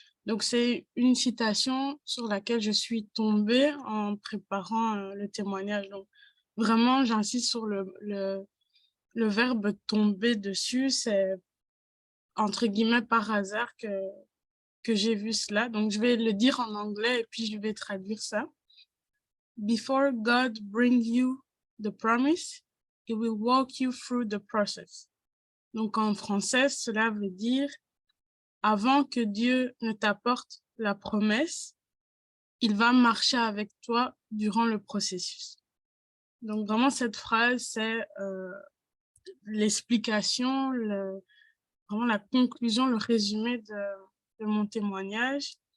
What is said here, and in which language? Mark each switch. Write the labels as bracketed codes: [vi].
[fr] Donc, c'est une citation sur laquelle je suis tombée en préparant le témoignage. Donc, vraiment, j'insiste sur le verbe tomber dessus. C'est entre guillemets par hasard que j'ai vu cela. Donc, je vais le dire en anglais et puis je vais traduire ça. [en] Before God brings you the promise, He will walk you through the process. [fr] Donc, en français, cela veut dire avant que Dieu ne t'apporte la promesse, il va marcher avec toi durant le processus. Donc, vraiment, cette phrase, c'est l'explication, vraiment la conclusion, le résumé de mon témoignage.